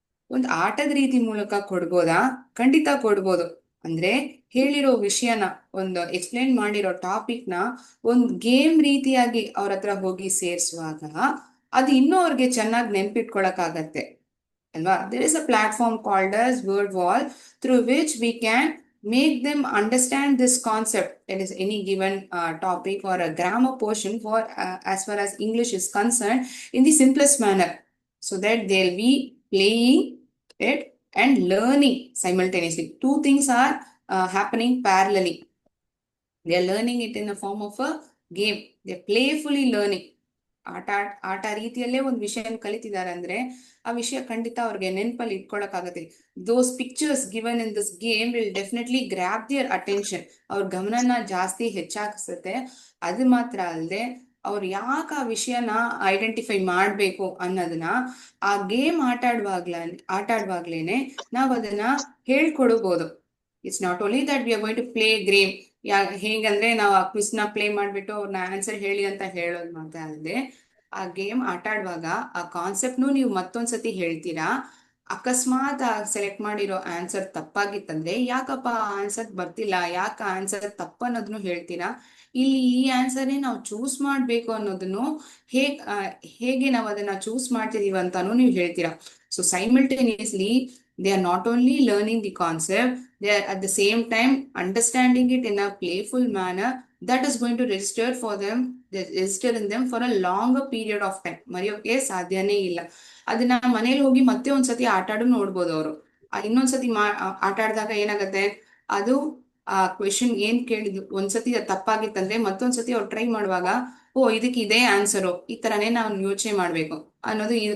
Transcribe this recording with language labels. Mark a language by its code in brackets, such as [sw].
[kn] ಒಂದು ಆಟದ ರೀತಿ ಮೂಲಕ ಕೊಡ್ಬೋದಾ? ಖಂಡಿತ ಕೊಡ್ಬೋದು. ಅಂದ್ರೆ ಹೇಳಿರೋ ವಿಷಯನ, ಒಂದು ಎಕ್ಸ್ಪ್ಲೇನ್ ಮಾಡಿರೋ ಟಾಪಿಕ್ ನ ಒಂದು ಗೇಮ್ ರೀತಿಯಾಗಿ ಅವ್ರ ಹತ್ರ ಹೋಗಿ ಸೇರಿಸುವಾಗ ಅದು ಇನ್ನೂ ಅವ್ರಿಗೆ ಚೆನ್ನಾಗಿ ನೆನ್ಪಿಟ್ಕೊಳಕ್ ಆಗತ್ತೆ ಅಲ್ವಾ. [en] There is a platform called as word wall, through which we can make them understand this concept, that is any given topic or a grammar portion for as far as English is concerned, in the simplest manner, so that they'll be playing it and learning simultaneously. Two things are happening parallelly. They are learning it in the form of a game. They are playfully learning. [kn] ಆಟ ರೀತಿಯಲ್ಲೇ ಒಂದು ವಿಷಯ ಕಲಿತಿದ್ದಾರೆ ಅಂದ್ರೆ ಆ ವಿಷಯ ಖಂಡಿತ ಅವ್ರಿಗೆ ನೆನಪಲ್ಲಿ ಇಟ್ಕೊಳಕ್ಕಾಗತ್ತೆ. [en] Those pictures given in this game will definitely grab their attention. [kn] ಅವ್ರ ಗಮನನ ಜಾಸ್ತಿ ಹೆಚ್ಚಾಗಿಸುತ್ತೆ. ಅದು ಮಾತ್ರ ಅಲ್ಲದೆ ಅವ್ರು ಯಾಕೆ ಆ ವಿಷಯನ ಐಡೆಂಟಿಫೈ ಮಾಡ್ಬೇಕು ಅನ್ನೋದನ್ನ ಆ ಗೇಮ್ ಆಟಾಡುವಾಗ್ಲೇನೆ ನಾವ್ ಅದನ್ನ ಹೇಳ್ಕೊಡ್ಬೋದು. [en] It's not only that we are going to play game. [kn] ಹೇಗಂದ್ರೆ ನಾವು ಆ ಕ್ವಿಸ್ ನ ಪ್ಲೇ ಮಾಡ್ಬಿಟ್ಟು ಅವ್ರನ್ನ ಆನ್ಸರ್ ಹೇಳಿ ಅಂತ ಹೇಳೋದು ಮಾತ್ರ ಅಲ್ಲದೆ, ಆ ಗೇಮ್ ಆಟಾಡುವಾಗ ಆ ಕಾನ್ಸೆಪ್ಟ್ನು ನೀವು ಮತ್ತೊಂದ್ಸತಿ ಹೇಳ್ತೀರಾ, ಅಕಸ್ಮಾತ್ ಸೆಲೆಕ್ಟ್ ಮಾಡಿರೋ ಆನ್ಸರ್ ತಪ್ಪಾಗಿತ್ತಂದ್ರೆ ಯಾಕಪ್ಪ ಆನ್ಸರ್ ಬರ್ತಿಲ್ಲ, ಯಾಕೆ ಆನ್ಸರ್ ತಪ್ಪನ್ನೋದನ್ನು ಹೇಳ್ತೀರಾ. ಇಲ್ಲಿ ಈ ಆನ್ಸರ್ನೇ ನಾವು ಚೂಸ್ ಮಾಡಬೇಕು ಅನ್ನೋದನ್ನು ಹೇಗೆ ನಾವು ಅದನ್ನ ಚೂಸ್ ಮಾಡ್ತಿದೀವಿ ಅಂತಾನು ನೀವು ಹೇಳ್ತೀರಾ. [en] So simultaneously they are not only learning the concept, they are at the same time understanding it in a playful manner that is going to register in them for a longer period of time. [kn] ಮರೆಯೋಕೆ ಸಾಧ್ಯನೇ ಇಲ್ಲ. ಅದನ್ನ ಮನೇಲಿ ಹೋಗಿ ಮತ್ತೆ ಒಂದ್ಸತಿ ಆಟ ಆಡು ನೋಡ್ಬೋದು ಅವರು. ಇನ್ನೊಂದ್ಸತಿ ಆಟ ಆಡಿದಾಗ ಏನಾಗತ್ತೆ, ಅದು ಆ ಕ್ವೆಶನ್ ಏನ್ ಕೇಳಿದ್ರು ಒಂದ್ಸತಿ ಅದು ತಪ್ಪಾಗಿತ್ತಂದ್ರೆ ಮತ್ತೊಂದ್ಸತಿ ಅವ್ರು ಟ್ರೈ ಮಾಡುವಾಗ, ಓ ಇದಕ್ಕೆ ಇದೇ ಆನ್ಸರು, ಈ ತರನೇ ನಾವು ಯೋಚನೆ ಮಾಡ್ಬೇಕು ಅನ್ನೋದು.